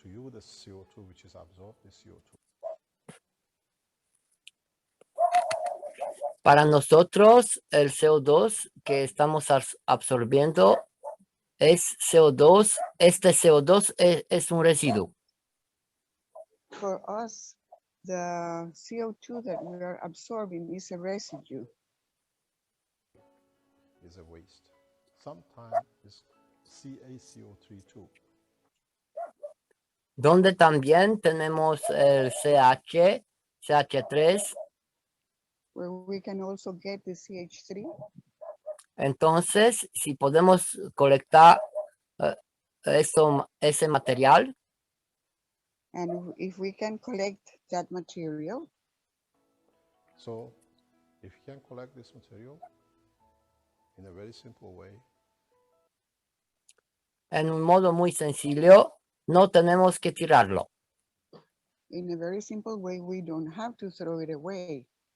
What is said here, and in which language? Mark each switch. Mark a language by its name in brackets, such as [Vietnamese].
[English] To you, the CO2 which is absorbed is CO2. [Spanish] Para nosotros, el CO2 que estamos absorbiendo es CO2. Este CO2 es un residuo. [English] For us, the CO2 that we are absorbing is a residue. Is a waste. Sometimes it's CaCO3 too. [Spanish] Donde también tenemos el CH3. [English] Where we can also get the CH3. [Spanish] Entonces, si podemos colectar ese material, [English] And if we can collect that material, So, if you can collect this material in a very simple way, [Spanish] en un modo muy sencillo, no tenemos que tirarlo. [English] in a very simple way, we don't have to throw it away.